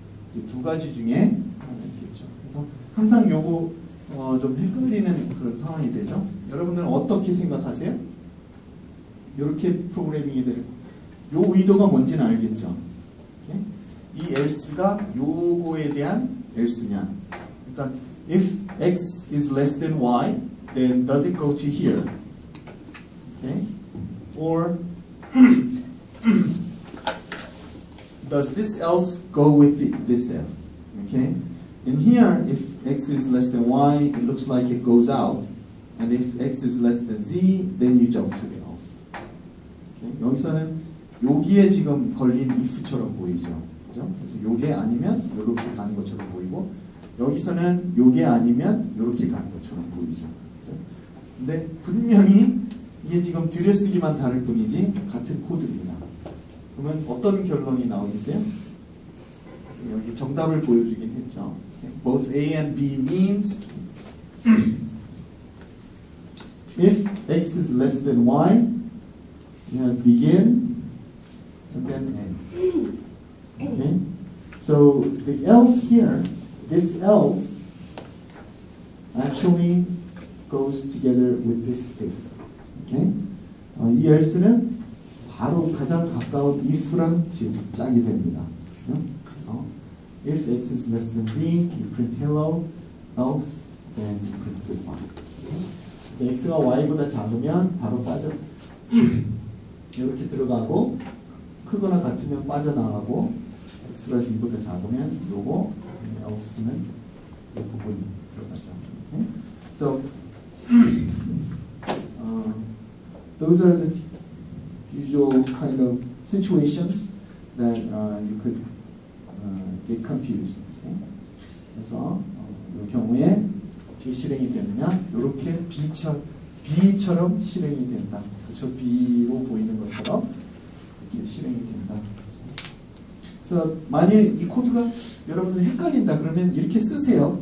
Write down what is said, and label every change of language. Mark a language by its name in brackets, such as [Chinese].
[Korean] 이제 두 가지 중에 하나 있겠죠. 그래서 항상 요거 좀 헷갈리는 그런 상황이 되죠. 여러분들은 어떻게 생각하세요? 이렇게 프로그래밍이 될 요 의도가 뭔지는 알겠죠. Okay? 이 else가 요거에 대한 else냐. 그러니까 [English] if x is less than y, then does it go to here? Okay? Or does this else go with this else? Okay? In here, if x is less than y, it looks like it goes out. And if x is less than z, then you jump to the else. Okay? [Korean] 여기서는 여기에 지금 걸린 if처럼 보이죠. 그죠? 그래서 요게 아니면 이렇게 가는 것처럼 보이고 여기서는 요게 아니면 요렇게 가는 것처럼 보이죠. 그죠? 근데 분명히 이게 지금 들여쓰기만 다를 뿐이지 같은 코드입니다. 그러면 어떤 결론이 나오겠어요? 여기 정답을 보여주긴 했죠. [English] Both A and B means if X is less than Y, you have begin and then end. Okay? So the else here, this else actually goes together with this if. Okay? [Korean] 이 else는 바로 가장 가까운 if랑 지금 짝이 됩니다. 그죠? 그래서 [English] if x is less than z, you print hello, else, then you print goodbye. [Korean] 그래서 x가 y보다 작으면 바로 빠져 이렇게 들어가고 크거나 같으면 빠져나가고 x가 z보다 작으면 요거 else는 이 부분이 들어가죠. [English] Okay? So those are the usual kind of situations that you could get confused. Okay? [Korean] 그래서 이 경우에 어떻게 실행이 되느냐? 이렇게 B처럼 실행이 된다. 그렇죠? B로 보이는 것처럼 이렇게 실행이 된다. 그래서 만일 이 코드가 여러분들 헷갈린다 그러면 이렇게 쓰세요.